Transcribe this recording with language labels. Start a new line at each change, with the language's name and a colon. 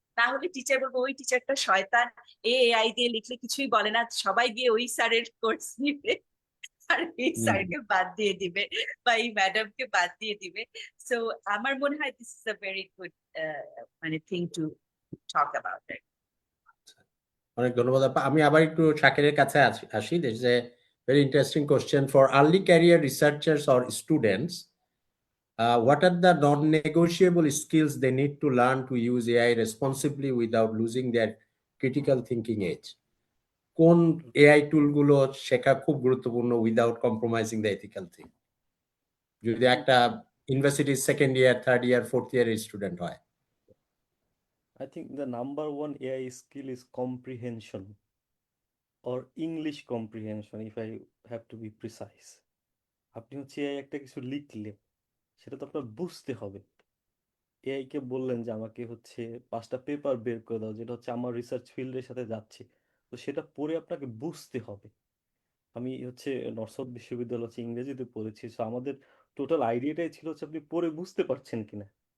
Bangla: না হলে টিচার বলবো ওই টিচারটা শয়তান, এআই দিয়ে লিখলে কিছুই বলে না, সবাই গিয়ে ওই স্যারের কোর্স নিবে আর এই স্যারকে বাদ দিয়ে দিবে বা এই ম্যাডামকে বাদ দিয়ে দিবে।
English: so
Bangla: আমার মনে হয়
English: This is a very good মানে thing to talk about it.
Bangla: অনেক ধন্যবাদ আপা। আমি আবার একটু শাকিরের কাছে আসি।
English: There is a very interesting question for early career researchers or students. What are the non-negotiable skills they need to learn to use AI responsibly without losing their critical thinking edge?
Bangla: কোন AI টুল গুলো শেখা খুব গুরুত্বপূর্ণ
English: without compromising the ethical thing,
Bangla: যদি একটা ইউনিভার্সিটির second year, third year, fourth ইয়ারের student হয়?
English: I think the number one AI skill is comprehension or English comprehension, if I have to be precise.
Bangla: আপনি হচ্ছে AI একটা কিছু লিখলে সেটা তো আপনার বুঝতে হবে। এআই কে বললেন যে আমাকে হচ্ছে 5টা পেপার বের করে দাও যেটা হচ্ছে আমার রিসার্চ ফিল্ডের সাথে যাচ্ছে, তো সেটা পড়ে আপনাকে বুঝতে হবে। আমি হচ্ছে নর্থ সাউথ বিশ্ববিদ্যালয় হচ্ছে ইংরেজিতে পড়েছি, সো আমাদের টোটাল আইডিয়াটাই ছিল হচ্ছে আপনি পড়ে বুঝতে পারছেন কিনা।